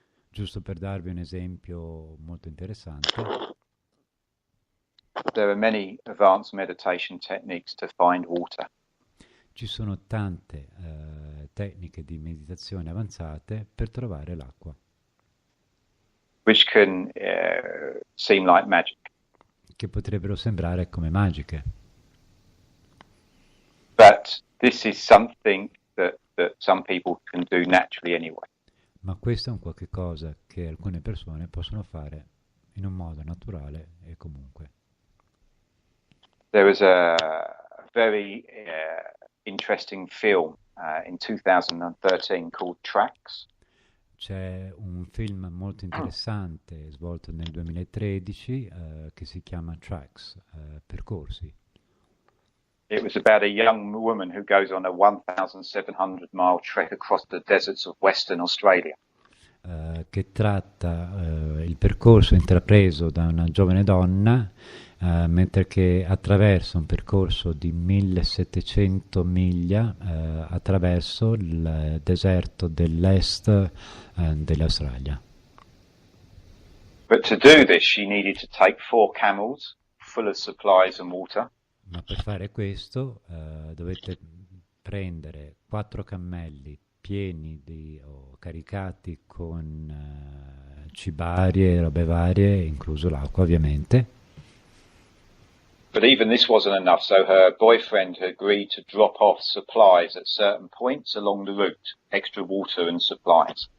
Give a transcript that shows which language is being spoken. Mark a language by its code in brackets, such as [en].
[it] Giusto per darvi un esempio molto interessante. [en] There are many advanced meditation techniques to find water. [it] Ci sono tante tecniche di meditazione avanzate per trovare l'acqua. [en] Which can seem like magic. [it] Che potrebbero sembrare come magiche. [en] But this is something that some people can do naturally anyway. [it] Ma questo è un qualche cosa che alcune persone possono fare in un modo naturale e comunque. [en] There was a very interesting film in 2013 called Tracks. [it] C'è un film molto interessante svolto nel 2013 che si chiama Tracks, Percorsi. [en] It was about a young woman who goes on a 1,700-mile trek across the deserts of Western Australia. [it] Che tratta il percorso intrapreso da una giovane donna mentre che attraversa un percorso di 1700 miglia attraverso il deserto dell'est dell'Australia. [en] But to do this, she needed to take 4 camels full of supplies and water. [it] Ma per fare questo dovete prendere 4 cammelli pieni o caricati con cibarie, robe varie, incluso l'acqua ovviamente. [en] But even this wasn't enough, so her boyfriend agreed to drop off supplies at certain points along the route, extra water and supplies.